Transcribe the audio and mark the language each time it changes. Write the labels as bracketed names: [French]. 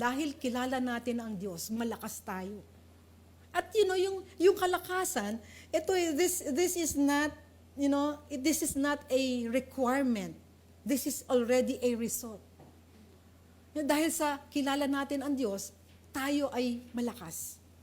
[Filipino] Dahil kilala natin ang Diyos, malakas tayo. At yung kalakasan, [English] this is not, this is not a requirement. This is already a result. [Filipino] Dahil sa kilala natin ang Diyos, tayo ay malakas.